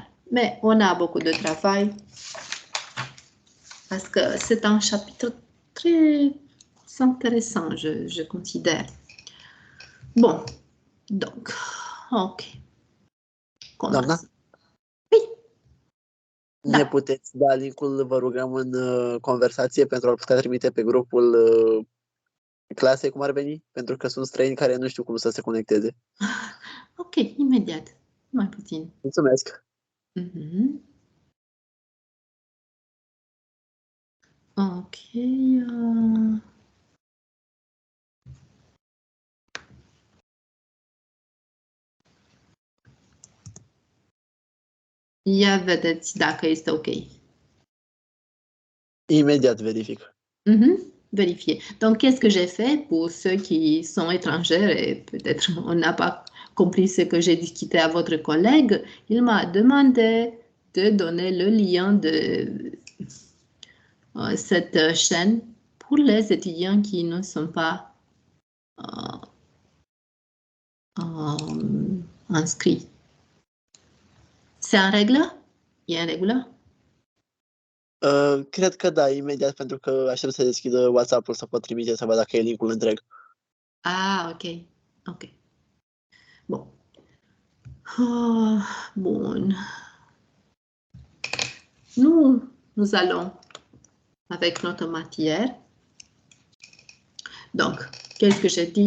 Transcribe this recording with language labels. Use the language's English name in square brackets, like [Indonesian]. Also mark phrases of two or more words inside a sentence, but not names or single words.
[French] Mais on a beaucoup de travail parce que c'est un chapitre très intéressant, je considère. Bon, donc, OK. [Romanian] Doamna? [French] Oui. [Romanian] Ne puteți da link-ul, vă rugăm, în conversație pentru a-l putea trimite pe grupul clasei, cum ar veni? Pentru că sunt străini care nu știu cum să se conecteze. Ok, imediat. Mai puțin. Mulțumesc! Ok. Ia vedeți dacă este ok. [French] Immédiat vérifique. Vérifier. Donc, qu'est-ce que j'ai fait pour ceux qui sont étrangers et peut-être on n'a pas compris ce que j'ai discuté à votre collègue? Il m'a demandé de donner le lien de cette chaîne pour les étudiants qui ne sont pas inscrits. C'est en règle? [Romanian] E în regulă? Cred că da, imediat, pentru că aștept să deschidă WhatsApp-ul să pot trimite să văd dacă e link-ul întreg. [French] Ah, ok. Ok. Bon. Bon. Nous allons avec notre matière. Donc, qu'est-ce que j'ai dit?